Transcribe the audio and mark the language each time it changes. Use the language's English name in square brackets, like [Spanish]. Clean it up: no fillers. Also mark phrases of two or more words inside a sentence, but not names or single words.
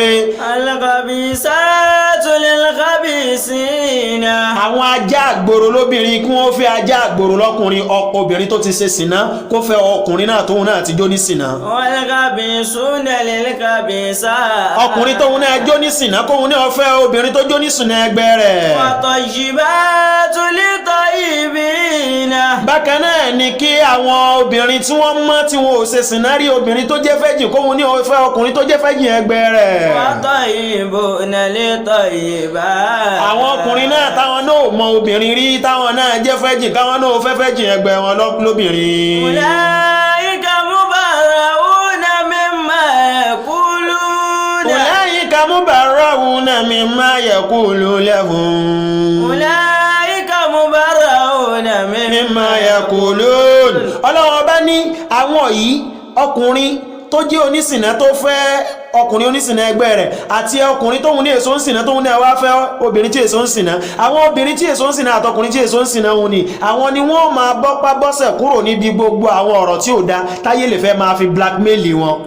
[Arabic] الخبيثات للخبيثين [Yoruba] àwọn ajá àgbòrò lóbìnrin kí wọ́n fẹ́ ajá àgbòrò lọ́kùnrin obìnrin tó ti ṣe sìná kó fẹ́ ọkùnrin náà tóun náà ti jó ní sìná [Arabic] والخبيثون للخبيثات [Yoruba] ọkùnrin tóun náà jó ní sìná kóun náà fẹ́ obìnrin tó jó ní sìná ẹgbẹ́ rẹ̀ [Arabic] والطيبات للطيبين [Yoruba] bákan náà ni kí àwọn obìnrin tí wọ́n mọ́ tí wọ́n ò ṣe sìná rí obìnrin tó jẹ́ fẹ́jì kóhun ní ọ̀fẹ́ ọkùnrin tó jẹ́ fẹ́jì ẹgbẹ́ rẹ̀ [Arabic] والطيبون للطيبات [Yoruba] àwọn ọkùnrin náà táwọn náà mọ obìnrin rí táwọn náà jẹ́ fẹ́jì káwọn náà fẹ́ fẹ́jì ẹgbẹ́ wọn lóbìnrin [Arabic] أولئك مبرءون مما يقولون أولئك مبرءون مما يقول لهم أولئك مبرءون مما يقولون [Yoruba] Ọlọ́run bá ní àwọn yìí ọkùnrin tó jẹ́ onísìnà tó fẹ́ ọkùnrin onísìnà ẹgbẹ́ rẹ̀ àti ọkùnrin tóhun ní èso ń sìnà tóhun ní àwa fẹ́ obìnrin tí èso ń sìnà àwọn obìnrin tí èso ń sìnà àtọkùnrin tí èso ń sìnà wọn ni àwọn ni wọ́n máa bọ́pá bọ́sẹ̀ kúrò níbi gbogbo àwọn ọ̀rọ̀ tí ò dá táyé lè fẹ́ máa fi blackmail wọn